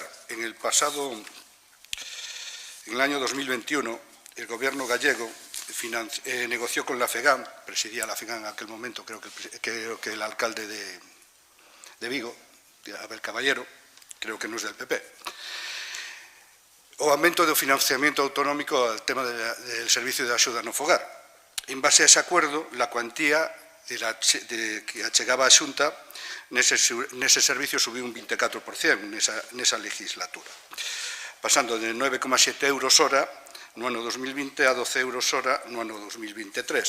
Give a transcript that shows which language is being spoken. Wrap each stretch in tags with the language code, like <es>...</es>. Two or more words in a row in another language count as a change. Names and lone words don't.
<es>En el año 2021, el gobierno gallego negoció con la FEGAM, presidía la FEGAM en aquel momento, creo que el alcalde de Vigo, Abel Caballero, creo que no es del PP,</es> <gl>o aumento do financiamento autonómico</gl> <es>al tema del servicio</es> <gl>de axuda no fogar.</gl> <es>En base a ese acuerdo, la cuantía</es> <gl>que achegaba a Xunta nese servicio subiu un 24% nesa legislatura, pasando de 9,7 euros hora no ano 2020 a 12 euros hora no ano 2023.</gl>